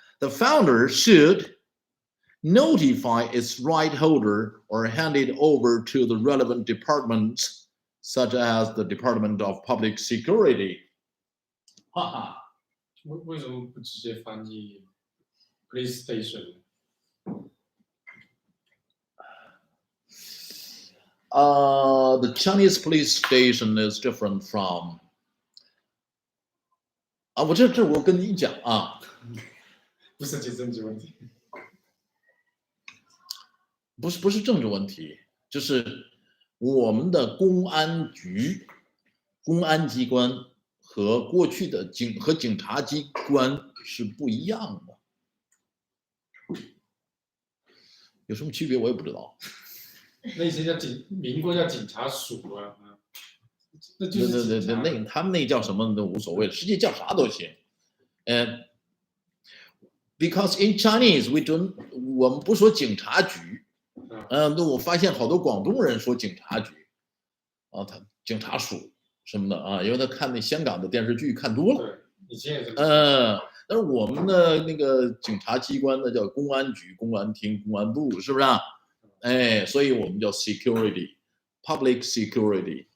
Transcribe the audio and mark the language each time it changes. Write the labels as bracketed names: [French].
[English] The founder should notify its right holder or hand it over to the relevant departments, such as the Department of Public Security. 哈哈， [Chinese] 为什么不直接翻译 police station？ [English] The Chinese police station is different from [Chinese] 我跟你讲啊，不是政治问题，不是政治问题，就是我们的公安局、公安机关和过去的警察机关是不一样的，有什么区别我也不知道。那以前民国叫警察署啊，那就是警察。他们那叫什么都无所谓，世界叫啥都行。 [English] Because in Chinese [Chinese] 我们不说警察局，那我发现好多广东人说警察局，他警察署什么的啊，因为他看那香港的电视剧看多了。对，以前也是。但是我们的那个警察机关呢叫公安局、公安厅、公安部，是不是啊？所以我们叫 [English] security, public security.